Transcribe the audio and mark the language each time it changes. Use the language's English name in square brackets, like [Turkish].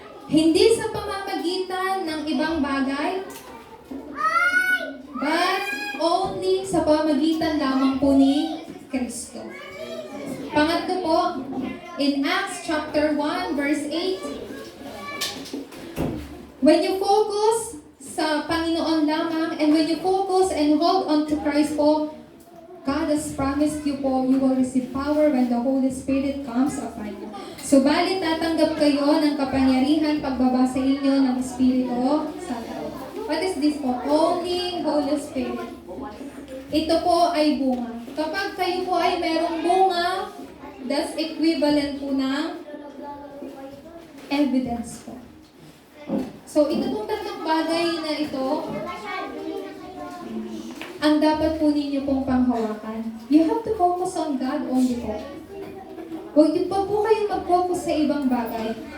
[Filipino] Hindi sa pamamagitan ng ibang bagay, but only sa pamamagitan lamang po ni Kristo. [English] Pangatlo po, in Acts chapter 1 verse 8, when you focus sa Panginoon lamang, and when you focus and hold on to Christ po, God has promised you po, you will receive power when the Holy Spirit comes upon you. [Filipino] Subalit tatanggap kayo ng kapangyarihan pagbaba sa inyo ng Espiritu Santo. [English] What is this po? Only Holy Spirit. [Filipino] Ito po ay bunga. Kapag kayo po ay merong bunga, that's equivalent po ng evidence po. So, ito pong tatlong bagay na ito, ang dapat po ninyo pong panghawakan. [English] You have to focus on God only po. [Filipino] Huwag niyo pa po kayo mag-focus sa ibang bagay.